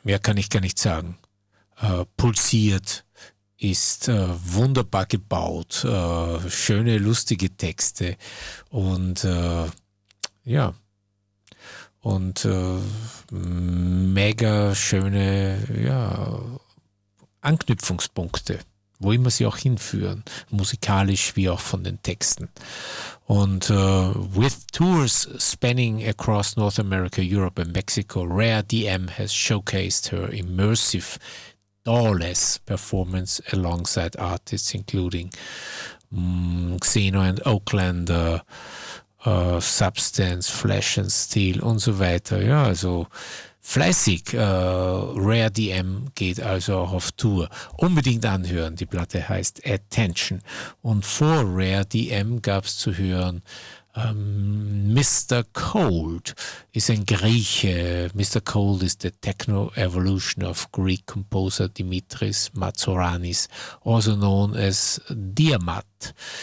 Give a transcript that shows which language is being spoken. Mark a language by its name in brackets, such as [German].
[German] Mehr kann ich gar nicht sagen. Pulsiert, ist wunderbar gebaut, schöne, lustige Texte und ja, und mega schöne, ja, Anknüpfungspunkte, wo immer sie auch hinführen, musikalisch wie auch von den Texten. Und [English] with tours spanning across North America, Europe and Mexico, Rare DM has showcased her immersive, doll-less performance alongside artists including Xeno and Oakland, Substance, Flash and Steel [German] und so weiter. Ja, also fleißig. Rare DM geht also auch auf Tour. Unbedingt anhören. Die Platte heißt Attention. Und vor Rare DM gab es zu hören Mr. Cold ist ein Grieche. Mr. [English] Cold [German] ist [English] the techno evolution of Greek composer Dimitris Matsouranis, also known as Diamat.